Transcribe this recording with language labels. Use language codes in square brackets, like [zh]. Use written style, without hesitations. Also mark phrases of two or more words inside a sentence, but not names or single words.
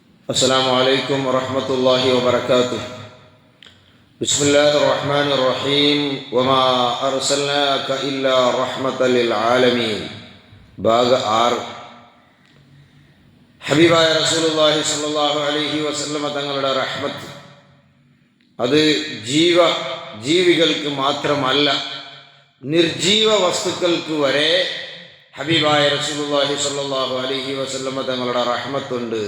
[ar] السلام عليكم ورحمة الله وبركاته. بسم الله الرحمن الرحيم. وما أرسلناك إلا رحمة للعالمين. [ml] ഭാഗ 6. ഹബീബായ [ar] رسول الله صلى الله عليه وسلم [ml] തങ്ങളുടെ റഹ്മത്ത് അത് ജീവികൾക്ക് മാത്രമല്ല, നിർജീവ വസ്തുക്കൾക്ക് വരെ ഹബീബായ [ar] رسول الله صلى الله عليه وسلم [ml] തങ്ങളുടെ റഹ്മത്തുണ്ട്.